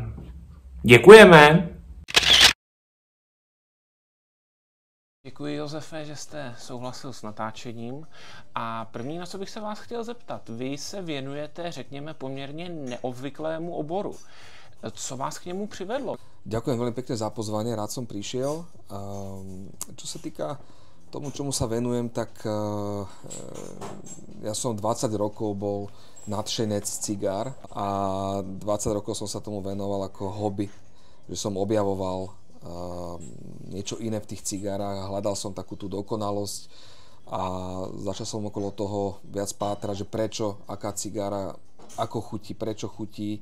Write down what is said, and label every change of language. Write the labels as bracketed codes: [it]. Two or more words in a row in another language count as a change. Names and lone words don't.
[cs] Děkujeme. Děkuji, Josefe, že jste souhlasil s natáčením. A první, na co bych se vás chtěl zeptat, vy se věnujete, řekněme, poměrně neobvyklému oboru. Co vás k němu přivedlo? [sk] Ďakujem veľmi pekne za pozvanie, rád som prišiel. Čo sa týka tomu, čomu sa venujem, tak ja som 20 rokov bol nadšenec cigár a 20 rokov som sa tomu venoval ako hobby, že som objavoval niečo iné v tých cigárach a hľadal som takú tú dokonalosť a začal som okolo toho viac pátrať, že prečo, aká cigára, ako chutí, prečo chutí.